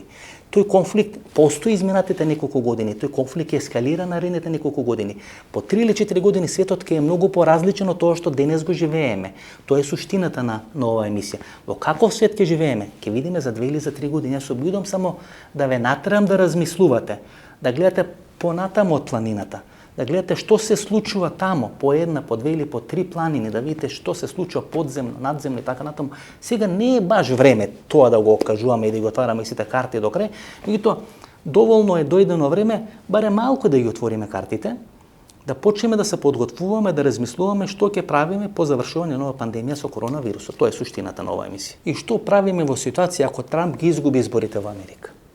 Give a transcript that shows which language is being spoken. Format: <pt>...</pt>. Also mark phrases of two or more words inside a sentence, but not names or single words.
<mk>Тој конфликт постои изминатите неколку години, тој конфликт ескалира наредните неколку години. По 3 или 4 години светот ќе е многу поразличен од тоа што денес го живееме. Тоа е суштината на оваа емисија. Во каков свет ќе живееме? Ќе видиме за 2 или за 3 години. Јас се обидувам само да ве натерам да размислувате, да гледате понатаму од планината,</mk> <sr>da gledate što se slučava tamo, po jedna, po dve ili po tri planine, da vidite što se slučava podzemno, nadzemno i tako na tomu.</sr> <mk>Сега не е баш време тоа да го кажуваме и да го отвараме сите карти до крај, меѓутоа доволно е дојдено време, барем малку да ги отвориме картите, да почнеме да се подготвуваме, да размислуваме што ќе правиме по завршување на нова пандемија со коронавирусот. Тоа е суштината на оваа емисија. И што правиме во ситуација ако Трамп ги изгуби изборите во Америка?</mk>